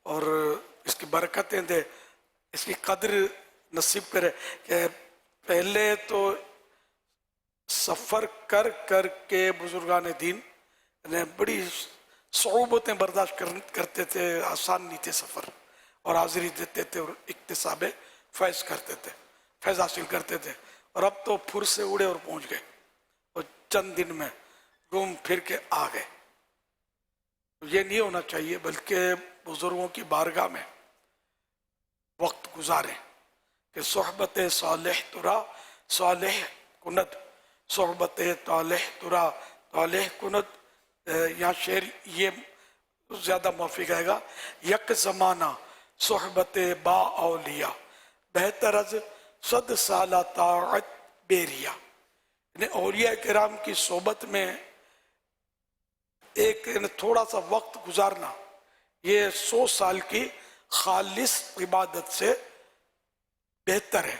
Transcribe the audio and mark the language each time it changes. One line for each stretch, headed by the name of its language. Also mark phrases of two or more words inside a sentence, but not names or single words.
Urdu: اور اس کی برکتیں دے، اس کی قدر نصیب کرے کہ پہلے تو سفر کر کر کے بزرگان دین نے بڑی صعوبتیں برداشت کرتے تھے، آسان نہیں تھے سفر، اور حاضری دیتے تھے اور اکتساب فیض کرتے تھے، فیض حاصل کرتے تھے، اور اب تو پھر سے اڑے اور پہنچ گئے اور چند دن میں گھوم پھر کے آ گئے۔ یہ نہیں ہونا چاہیے، بلکہ بزرگوں کی بارگاہ میں وقت گزاریں کہ
Persian: صحبت صالح ترا صالح کند، صحبت طالح ترا طالح کند۔
Urdu: یہاں شعر یہ زیادہ موافق آئے گا،
Persian: یک زمانہ صحبت با اولیاء بہتر از 100 سالہ طاعت بیریا،
Urdu: یعنی اولیاء کرام کی صحبت میں ایک تھوڑا سا وقت گزارنا یہ 100 سال کی خالص عبادت سے بہتر ہے۔